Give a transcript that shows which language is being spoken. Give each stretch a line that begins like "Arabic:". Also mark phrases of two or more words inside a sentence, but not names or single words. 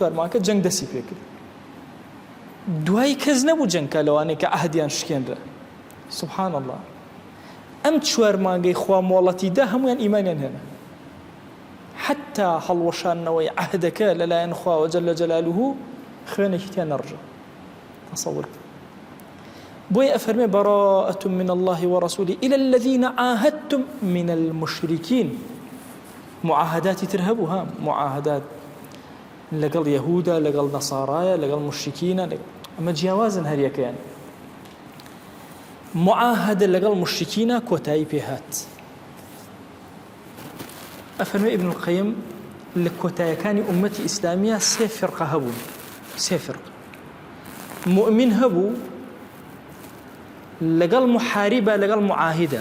Central Kurdish: 4 مانگەکە جەنگ دەستی پێکرد دوای کەس نەبوو جەنگکە لەوانەیە کە عەهدیان شکێنرا
Arabic: سبحان الله
Central Kurdish: ئەم 4 مانگەی خوا مۆڵەتی دا هەمویان ئیمانیان هێنا حتى هەڵوەشانەوەی عەهدەکە لەلایەن خواوە
Arabic: جەل جەلالوه
Central Kurdish: خوێنێکی تیان نەڕژە تەسەوور بۆیە ئەفەرمێ
Arabic: براءة من الله ورسوله إلى الذين عاهدتم من المشركين
Central Kurdish: معاهداتی تر هەبوو ها معاهدات لەگەڵ یەهودا لەگەڵ نەسارایە لەگەڵ مشرکینە ئەمە جیاوازن هەریەکەیان معاهدە لەگەڵ مشرکینە کۆتایی پێهات ئەفەرمێ ابن القیم لە کۆتاییەکانی ئومەتی ئیسلامیە 3 فرقە هەبوون 3 فرقە مؤمن هەبوو لەگەڵ محاربە لەگەڵ معاهدە